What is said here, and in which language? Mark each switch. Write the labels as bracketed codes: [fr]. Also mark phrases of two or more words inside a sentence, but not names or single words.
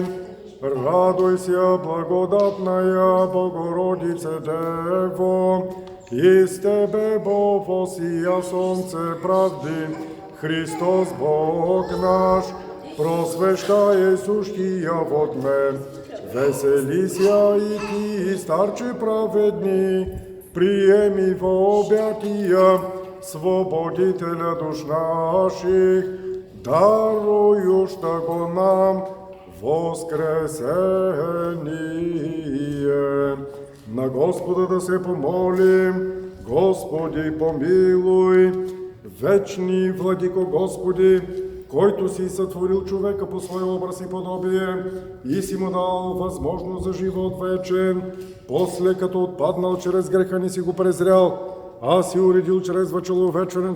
[cu] Радуйся, благодатная Богородице Дево, и с Тебе Бог восия солнце правды, Христос Бог наш, просвещае сущия во тьме. Веселися и ти, старче праведни, приеми во обятия свободителя душ наших, дарующ го нам воскресение. [bg] На Господа да се помолим. Господи, помилуй. Вечни Владико Господи, който си сътворил човека по своя образ и подобие и си му дал възможност за живот вечен, после като отпаднал чрез греха не си го презрял, а си уредил чрез въчеловечването